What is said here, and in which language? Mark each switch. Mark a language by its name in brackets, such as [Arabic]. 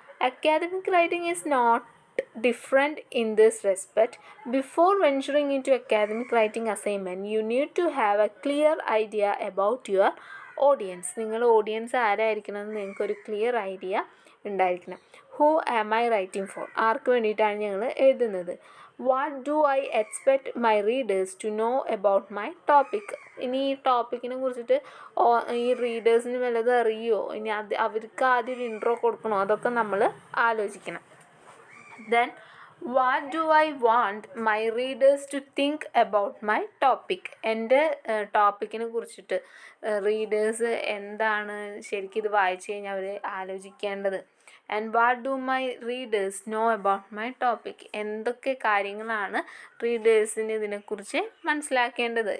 [English] Academic writing is not different in this respect. Before venturing into academic writing assignment, you need to have a clear idea about your audience. [Malayalam] നിങ്ങളുടെ audience ആരായിരിക്കണം എന്ന് നിങ്ങൾക്കൊരു clear idea ഉണ്ടായിരിക്കണം. [English] who am I writing for, [Malayalam] ആർക്ക് വേണ്ടിയിട്ടാണ് ഞങ്ങൾ എഴുതുന്നത്. [English] What do I expect my readers to know about my topic. [Malayalam] ഇനി ഈ ടോപ്പിക്കിനെ കുറിച്ചിട്ട് ഈ റീഡേഴ്സിന് വല്ലതും അറിയുമോ, ഇനി അവർക്ക് ആദ്യം ഒരു ഇൻട്രോ കൊടുക്കണോ, അതൊക്കെ നമ്മൾ ആലോചിക്കണം. [English] Then what do I want my readers to think about my topic. [Malayalam] എൻ്റെ ടോപ്പിക്കിനെ കുറിച്ചിട്ട് റീഡേഴ്സ് എന്താണ് ശരിക്കും ഇത് വായിച്ചു കഴിഞ്ഞാൽ അവർ ആലോചിക്കേണ്ടത്. [English] and what do my readers know about my topic, [Malayalam] എന്തൊക്കെ കാര്യങ്ങളാണ് റീഡേഴ്സിന് ഇതിനെക്കുറിച്ച് മനസ്സിലാക്കേണ്ടത്.